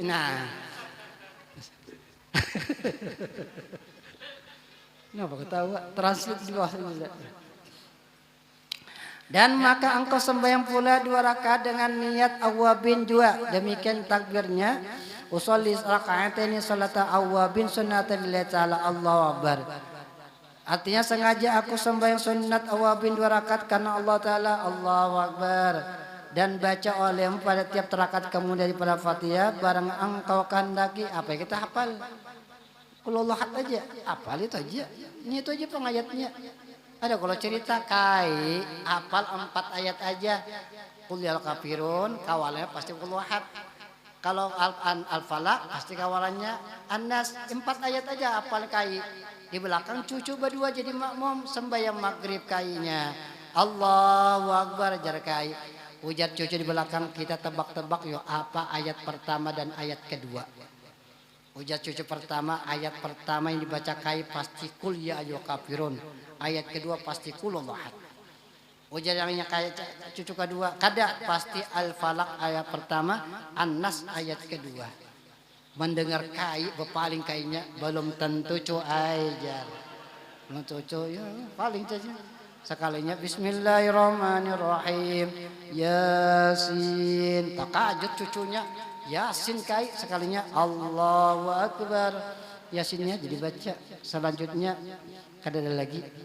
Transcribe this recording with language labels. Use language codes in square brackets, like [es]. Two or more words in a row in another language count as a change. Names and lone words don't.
[id] Nah, kenapa ketawa? Translate di bawah ini. Dan maka engkau sembahyang pula 2 rakaat dengan niat awabin juga. Demikian takbirnya. [ar] أصلي ركعتين صلاة أوابين سنة لله تعالى الله أكبر. [id] Artinya sengaja aku sembahyang sunat awabin 2 rakaat karena Allah Ta'ala [ar] الله أكبر. [id] Dan baca olehmu pada tiap rakaat kemudian daripada Fatihah barang engkau kehendaki. Apa yang kita hafal? [ar] قل هو الله أحد [id] aja. Hafal itu aja. [bjn] Ini itu aja pengayatnya. Ada kalau cerita kai hafal 4 ayat aja. [ar] قل يا كافرون, [bjn] kawalnya pasti [ar] قل هو الله أحد. [bjn] Kalau Al-Falaq pasti kawalannya An-Nas. 4 ayat aja apal kai. Di belakang cucu berdua jadi makmum sembahyang maghrib kainya. [ar] الله أكبر [bjn] jar kai. Ujar cucu di belakang kita tebak-tebak yo apa ayat pertama dan ayat kedua. Ujar cucu pertama ayat pertama yang dibaca kai pasti [ar] قل يا أيها الكافرون. [bjn] Ayat kedua pasti [ar] قل أحد. [bjn] Ujar yang kayak cucu kedua kada pasti Al-Falaq ayat pertama, An-Nas ayat kedua. Mendengar kai berpaling kainya belum tentu ajar. Belum tentu ya paling saja. Sekalinya Bismillahirrahmanirrahim. Yasin. Takajut cucunya. Yasin kai sekalinya [ar] الله أكبر. [bjn] Yasinnya jadi baca. Selanjutnya kada ada lagi.